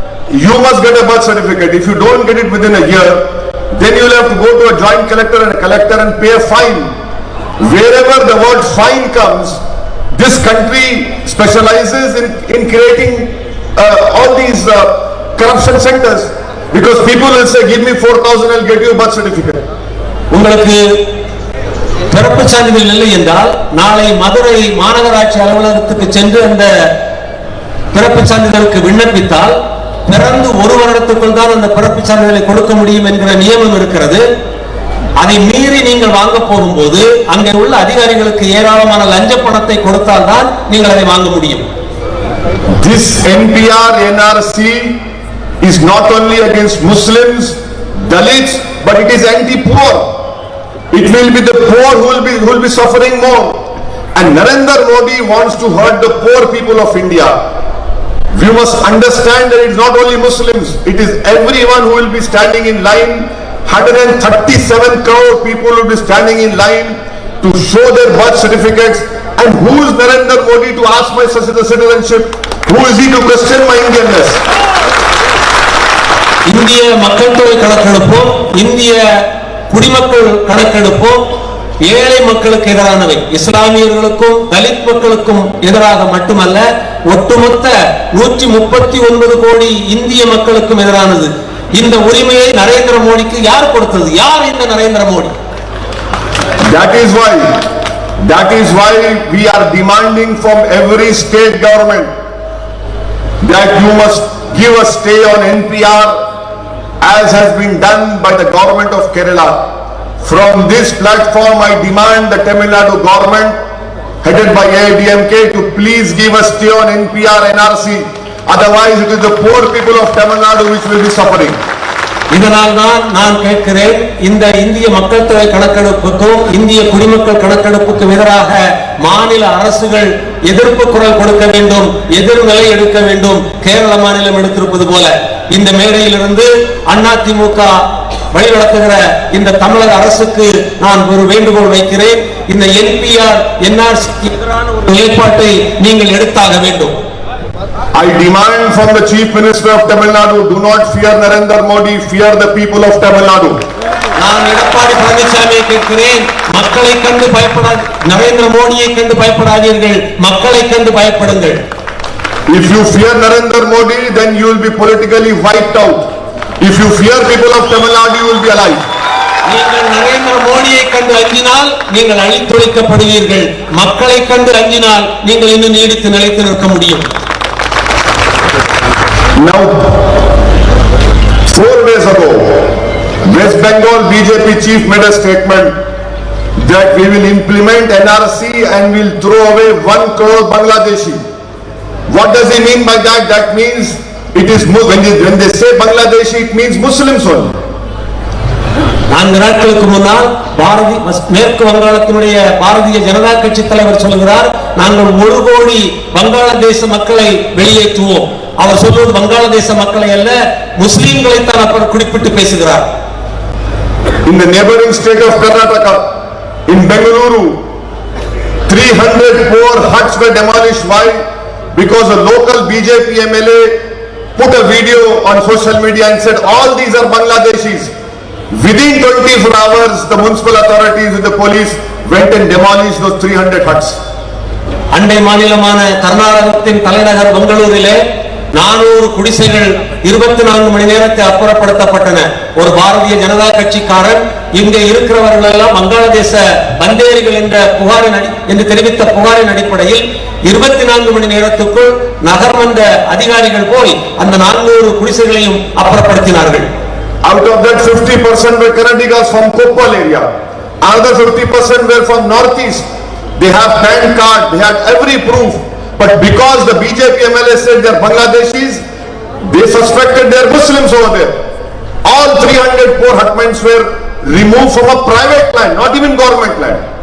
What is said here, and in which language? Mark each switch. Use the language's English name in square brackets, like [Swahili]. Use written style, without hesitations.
[English] you must get a birth certificate. If you don't get it within a year, then you will have to go to a joint collector and pay a fine. Wherever the word fine comes, this country specializes in creating all these corruption centers, because people will say, give me 4,000, I'll get you a birth certificate. [Tamil] உங்களுக்கு பிறப்பு சான்றிதழ் இல்லை என்றால் நாளை மதுரை மாநகராட்சி அலுவலகத்துக்கு சென்று அந்த பிறப்பு சான்றிதழுக்கு விண்ணப்பித்தால் பிறந்து ஒரு வருடத்துக்குள் தான் அந்த பிறப்பு சான்றிதழை கொடுக்க முடியும் என்கிற நியமம் இருக்கிறது. அதை மீறி நீங்கள் வாங்க போகும்போது அங்கே உள்ள அதிகாரிகளுக்கு ஏராளமான லஞ்ச பணத்தை கொடுத்தால் தான் நீங்கள் அதை வாங்க முடியும். [English] This NPR NRC is not only against Muslims, Dalits, but it is anti-poor. It will be the poor who will be suffering more. And Narendra Modi wants to hurt the poor people of India. We must understand that it is not only Muslims, it is everyone who will be standing in line. 137 crore people will be standing in line to show their birth certificates. And who is Narendra Modi to ask my citizenship? Who is he to question my Indianness? [Tamil] இந்திய மக்கள் தொகை கணக்கெடுப்போம், இந்திய குடிமக்கள் கணக்கெடுப்போம் ஏழை மக்களுக்கு எதிரானவை. இஸ்லாமியர்களுக்கும் தலித் மக்களுக்கும் எதிராக மட்டுமல்ல, ஒட்டுமொத்த 139 கோடி இந்திய மக்களுக்கும் எதிரானது. இந்த உரிமையை நரேந்திர மோடிக்கு யார் கொடுத்தது? யார் இந்த Narendra Modi? [English] That is why we are demanding from every state government that you must give a stay on NPR, as has been done by the government of Kerala. From this platform, I demand the Tamil Nadu government, headed by AIDMK, to please give a stay on NPR NRC. Otherwise, it is the poor people of Tamil Nadu which will be suffering. [Tamil] இதனால் தான் நான் கேட்கிறேன், இந்த இந்திய மக்கள் தொகை கணக்கெடுப்புக்கும் இந்திய குடிமக்கள் கணக்கெடுப்புக்கும் எதிராக மாநில அரசுகள் எதிர்ப்பு குரல் கொடுக்க வேண்டும், எதிர்நிலை எடுக்க வேண்டும். கேரள மாநிலம் எடுத்திருப்பது போல இந்த மேடையிலிருந்து அதிமுக வழிநடத்துகிற இந்த தமிழக அரசுக்கு நான் ஒரு வேண்டுகோள் வைக்கிறேன். இந்த NPR NRC எதிரான ஒரு நிலைப்பாட்டை நீங்கள் எடுத்தாக வேண்டும். [English] I demand from the Chief Minister of Tamil Nadu, do not fear Narendra Modi, fear the people of Tamil Nadu. [Tamil] நான் எடப்பாடி பழனிசாமியை கேட்கிறேன், மக்களை கண்டு பயப்படாத, நரேந்திர மோடியை கண்டு பயப்படாதீர்கள், மக்களை கண்டு பயப்படுங்கள். [English] If you fear Narendra Modi, then you will be politically wiped out. If you fear people of Tamil Nadu, you will be alive. [Tamil] நீங்கள் நரேந்திர மோடியை கண்டு அஞ்சினால் நீங்கள் அழித்தொழிக்கப்படுவீர்கள், மக்களை கண்டு அஞ்சினால் நீங்கள் இன்னும் நீடித்து நிலைத்து நிற்க முடியும். [English] Now, 4 days ago, West Bengal BJP chief made a statement that we will implement NRC and will throw away 1 crore Bangladeshi. What does he mean by that? That means it is when they say Bangladeshi, it means Muslims only. [Tamil] 4 நாட்களுக்கு முன்னால் மேற்கு வங்காளத்தினுடைய பாரதிய ஜனதா கட்சி தலைவர் சொல்கிறார், நாங்கள் 1 கோடி வங்காளதேச மக்களை வெளியேற்றுவோம். அவர் சொல்வது வங்காளதேச மக்களை அல்ல, முஸ்லிம்களை தான் அவர் குறிப்பிட்டு பேசுகிறார். [English] In the neighboring state of Karnataka, in Bengaluru, 300 poor huts were demolished. Why? Because a local BJP MLA put a video on social media and said all these are Bangladeshis. Within 24 hours, the municipal authorities with the police went and demolished those 300 huts. [Tamil] அண்டை மாநிலமான கர்நாடகத்தின் தலைநகர் பெங்களூரிலே 400 குடிசைகள் 24 மணி நேரத்தில் அப்புறப்படுத்தப்பட்டன. ஒரு பாரதிய ஜனதா கட்சிக்காரன் இங்கே இருக்கிறவர்கள் எல்லாம் வங்காளதேச பந்தேரிகள் என்று தெரிவித்த புகாரின் அடிப்படையில் 24 மணி நேரத்துக்குள் நகர்மன்ற அதிகாரிகள் போய் அந்த 400 குடிசைகளையும் அப்புறப்படுத்தினார்கள். [English] Out of that, 50% were Kannadigas from Koppal area. Another 50% were from northeast. They have PAN card, they had every proof. But because the BJP MLA said they are Bangladeshis, they suspected they are Muslims over there. All 300 poor hutments were removed from a private land, not even government land.